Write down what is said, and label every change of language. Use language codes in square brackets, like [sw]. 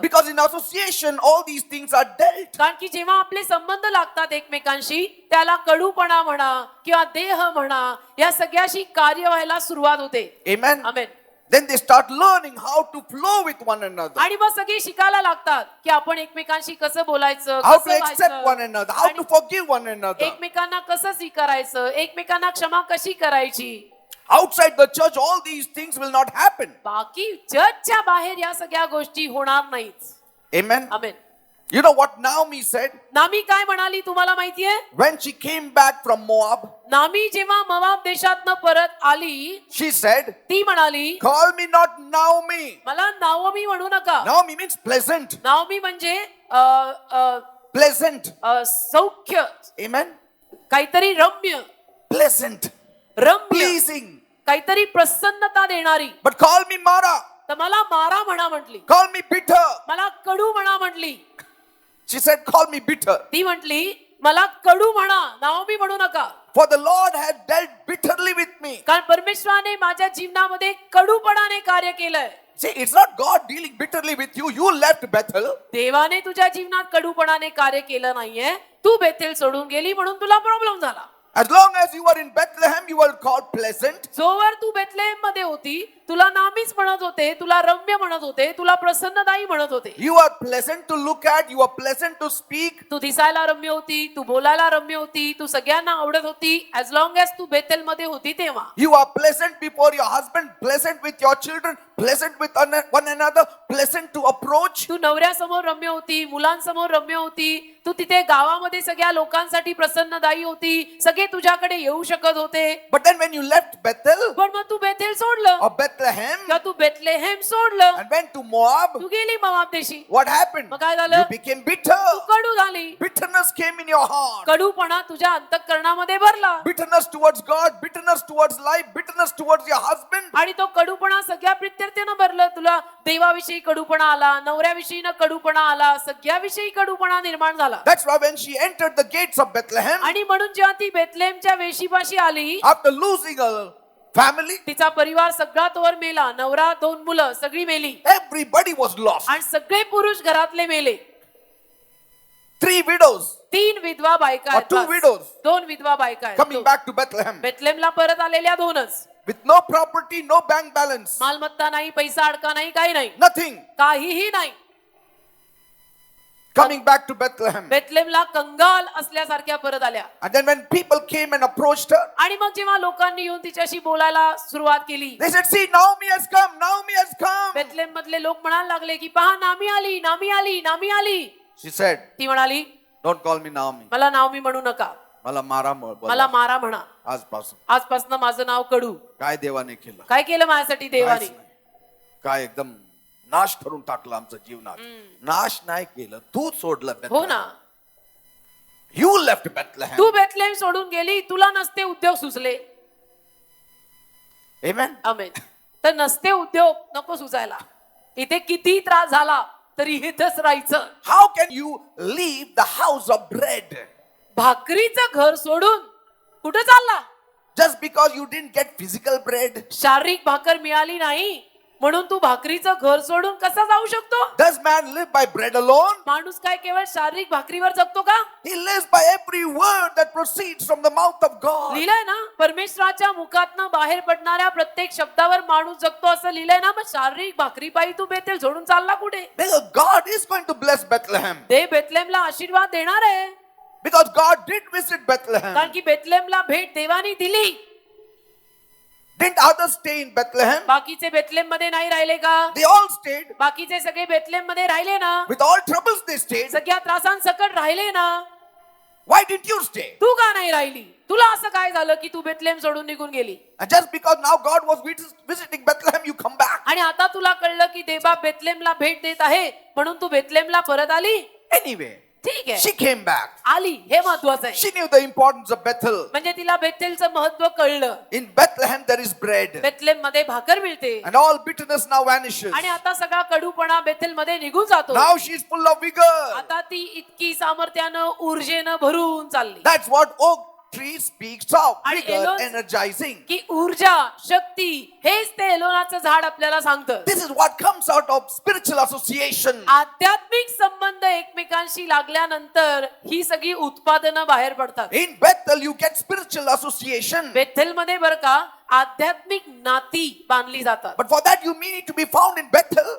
[en] Because in association, all these things are dealt. [mr] कारण की जेव्हा आपले संबंध लागतात एकमेकांशी त्याला कडूपणा म्हणा किंवा देह म्हणा या सगळ्याशी कार्य व्हायला सुरुवात होते. [en] Amen. [mr] Amen. [en] Then they start learning how to flow with one another, [mr] आणि मग सगळे शिकायला लागतात की आपण एकमेकांशी कसं बोलायचं, [en] how to [mr] कसं [en] accept one another, how to forgive one another. [mr] एकमेकांना कसं स्वीकारायचं, एकमेकांना क्षमा कशी करायची. [en] Outside the church, all these things will not happen. [mr] बाकी चर्चच्या बाहेर या सगळ्या गोष्टी होणार नाहीत. [en] Amen. [mr] Amen. [en] You know what Naomi said? [mr] नामी काय म्हणाली तुम्हाला माहितीये? [en] When she came back from Moab, [mr] नामी जेव्हा मोआब देशातनं परत आली, [en] she said, [mr] ती म्हणाली, [en] call me not Naomi. [mr] मला नाओमी म्हणू नका. [en] Naomi means pleasant. [mr] नाओमी म्हणजे अ, अ, [en] Pleasant. [mr] सौख्य, [en] Amen. [mr] काहीतरी रम्य, [en] Pleasant. [mr] रम्य, [en] Pleasing. [mr] काहीतरी प्रसन्नता देणारी. [en] But call me Mara. [mr] तर मला मारा म्हणा म्हटली, [en] Call me bitter. [mr] मला कडू म्हणा म्हटली. [en] She said, call me bitter. [mr] ती म्हटली मला कडू म्हणा, नाओमी म्हणू नका. [en] For the Lord had dealt bitterly with me. [mr] कारण परमेश्वराने माझ्या जीवनामध्ये कडूपणाने कार्य केलंय. [en] See, it's not God dealing bitterly with you. You left Bethel. [mr] देवाने तुझ्या जीवनात कडूपणाने कार्य केलं नाहीये. तू बेथेल सोडून गेली म्हणून तुला प्रॉब्लेम झाला. [en] As long as you were in Bethlehem, you were called pleasant. [mr] जोवर तू बेथलेहेम मध्ये होती, तुला नामीच म्हणत होते, तुला रम्य म्हणत होते, तुला प्रसन्नदायी म्हणत होते. [en] You are pleasant to look at. You are pleasant to speak. [mr] तू दिसायला रम्य होती, तू बोलायला रम्य होती, तू सगळ्यांना आवडत होती. [en] as long as [mr] तू बेथेल मध्ये होती तेव्हा. [en] You are pleasant before your husband, pleasant with your children, pleasant with one another, pleasant to approach. [mr] तू नवऱ्यासमोर रम्य होती, मुलांसमोर रम्य होती. तू तिथे गावामध्ये सगळ्या लोकांसाठी प्रसन्नदायी होती. सगळे तुझ्याकडे येऊ शकत होते. [en] But then when you left Bethel [mr] पण मग तू बेथेल सोडलं, [en] or Bethlehem [mr] किंवा तू बेथलेहेम सोडलं, [en] and went to Moab, [mr] तू गेली मोआब देशी. [en] what happened? [mr] मग काय झालं? [en] You became bitter. [mr] तू कडू झाली. [en] Bitterness came in your heart. [mr] कडूपणा तुझ्या अंतःकरणामध्ये भरला. [en] Bitterness towards God, bitterness towards life, bitterness towards your husband. [mr] आणि तो कडूपणा सगळ्या प्रत्यर्थेनं भरलं. तुला देवाविषयी कडूपणा आला, नवऱ्याविषयी कडूपणा आला, सगळ्याविषयी कडूपणा निर्माण झाला. [en] That's why when she entered the gates of Bethlehem, [mr] आणि म्हणून जेव्हा ती बेथलेहमच्या वेशीपाशी आली, [en] after losing a family, [mr] तिचा परिवार सगळा तोवर मेला. नवरा, 2 मुलं सगळी मेली. [en] everybody was lost. [mr] आणि सगळे पुरुष घरातले मेले. [en] 3 widows [mr] 3 विधवा बायका [en] or [mr] आहेत [en] 2 [mr] बस. [en] widows [mr] 2 विधवा बायका आहेत. [en] coming back to Bethlehem [mr] बेथलेहमला परत आलेल्या 2च. [en] with no property, no bank balance, [mr] मालमत्ता नाही, पैसा अडका नाही, काही नाही, [en] nothing. [mr] काहीही नाही. [en] Coming back to Bethlehem. [mr] बेथलेहमला कंगाल असल्यासारख्या परत आल्या. [en] And then when people came and approached her, [mr] आणि मग जेव्हा लोकांनी येऊन तिच्याशी बोलायला सुरुवात केली, [en] they said, see, Naomi has come, Naomi has come. [mr] Bethlehem मधले लोक म्हणायला लागले की पहा, नामी आली, नामी आली, नामी आली. [en] She said, [mr] ती म्हणाली [en] don't call me Naomi. [mr] मला नामी म्हणू नका, मला मारा मला मारा म्हणा. आजपासून आजपासून माझं नाव कडू. काय देवाने केलं, काय केलं माझ्यासाठी देवाने? काहीच नाही. काय एकदम नाश करून टाकलं आमचं जीवनात. नाश नाही केलं, तू सोडलं हो [en] Bethlehem. [mr] ना. [en] You left Bethlehem. [mr] Tu Bethlehem सोडून गेली, तुला नसते उद्योग सुचले. [en] Amen. [mr] आमेन. तर नसते उद्योग नको सुचायला. इथे किती त्रास झाला तरी इथंच राहायचं. [en] How can you leave the house of bread [mr] भाकरीचं घर सोडून कुठं चालला? [en] just because you didn't get physical bread? [mr] शारीरिक भाकर मिळाली नाही म्हणून तू भाकरीचं घर सोडून कसा जाऊ शकतो? [en] Does man live by bread alone? [mr] माणूस काय केवळ शारीरिक भाकरीवर जगतो का? [en] He lives by every word that proceeds from the mouth of God. [mr] लिहिलंय ना, परमेश्वराच्या मुखातनं बाहेर पडणाऱ्या प्रत्येक शब्दावर माणूस जगतो असं लिहिलंय ना. मग शारीरिक भाकरी पायी तू बेथेल सोडून चालला कुठे? [en] Because God is going to bless Bethlehem. [mr] ते बेथलेहमला आशीर्वाद देणार आहे. [en] Because God did visit Bethlehem. [mr] कारण की बेथलेहमला भेट देवानी दिली. [en] Didn't others stay in Bethlehem? [mr] बाकीचे बेथलेहम मध्ये नाही राहिले का? [en] They all stayed. [mr] बाकीचे सगळे बेथलेहम मध्ये राहिले ना. [en] With all troubles they stayed. [mr] सगळ्या त्रासांसकट राहिले ना. [en] Why didn't you stay? [mr] तू का नाही राहिली? तुला असं काय झालं की तू बेथलेहम सोडून निघून गेली? [en] And just because now God was visiting Bethlehem, you come back. [mr] आणि आता तुला कळलं की देवा बेथलेहमला भेट देत आहे म्हणून तू बेथलेहमला परत आली? [en] Anyway, [mr] ठीक आहे, [en] she came back. [mr] आली, हे महत्वाचं आहे. [en] She knew the importance of Bethel. [mr] म्हणजे तिला बेथेलचं महत्व कळलं. [en] In Bethlehem there is bread. [mr] Bethlehem मध्ये भाकर मिळते. [en] And all bitterness now vanishes. [mr] आणि आता सगळा कडूपणा बेथेल मध्ये निघून जातो. [en] Now she is full of vigor. [mr] आता ती इतकी सामर्थ्यानं, ऊर्जेनं भरून चालली. [en] That's what oak tree speaks of. [mr] आणि [en] Vigor, [mr] एलोन- [en] energizing. [mr] की ऊर्जा, शक्ती हेच ते एलोनाचं झाड आपल्याला सांगतं. [en] This is what comes out of spiritual association. [mr] आध्यात्मिक संबंध एकमेकांशी लागल्यानंतर ही सगळी उत्पादनं बाहेर पडतात. [en] In Bethel you get spiritual association. [mr] Bethel मध्ये बरं का आध्यात्मिक नाती बांधली जातात. [en] But for that you need to be found in Bethel.